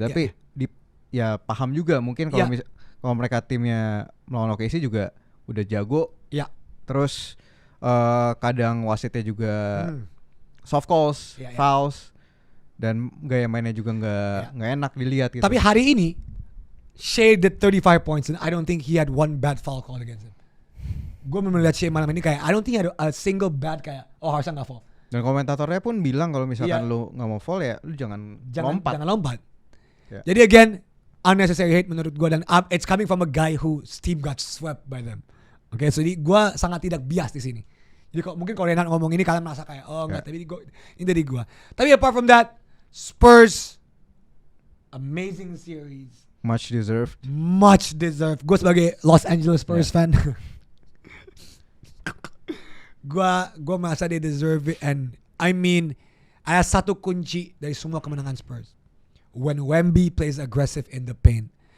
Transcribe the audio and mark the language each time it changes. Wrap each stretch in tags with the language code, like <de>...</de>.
<id>Tapi paham juga mungkin kalau mereka timnya melawan OKC juga udah jago. Iya. Terus kadang wasitnya juga soft calls, fouls, dan gaya mainnya juga nggak enak dilihat gitu. Tapi hari ini</id> <en>Shea did 35 points and I don't think he had one bad foul call against him.</en> <id>Gue melihat Shea malam ini kayak</id> <en>I don't think he had a single bad</en> <id>kayak harusnya nggak foul. Dan komentatornya pun bilang kalau misalkan lu nggak mau foul ya lu jangan lompat.</id> <en>Yeah. Jadi again unnecessary hate</en> <id>menurut gue, dan</id> <en>it's coming from a guy whose team got swept by them.</en> <id>Okay, so gue sangat tidak bias di sini. Jadi mungkin kalau Renan ngomong ini kalian merasa kayak enggak, tapi ini dari gue.</id> <en>Tapi apart from that, Spurs amazing series. Much deserved.</en> <id>Gue sebagai Los Angeles Spurs fan, gue merasa dia deserve it.</id> <en>And I mean,</en> <id>ada satu kunci dari semua kemenangan Spurs.</id> <en>When Wemby plays aggressive in the paint.</en>